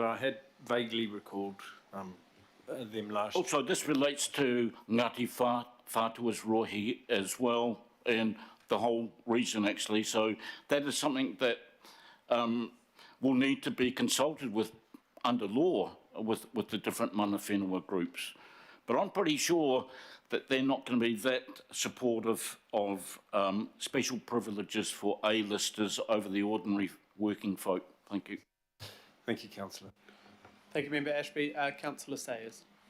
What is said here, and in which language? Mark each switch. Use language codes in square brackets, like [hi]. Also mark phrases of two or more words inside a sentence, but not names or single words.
[en] I had vaguely recalled them last year. Also, this relates to Ngāti Whātua's rohi as well, and the whole region actually. So that is something that will need to be consulted with under law with the different [mi] mana whenua [en] groups. But I'm pretty sure that they're not going to be that supportive of special privileges for A-listers over the ordinary working folk. Thank you. Thank you, Councillor. Thank you, Member Ashby. Councillor Sayers.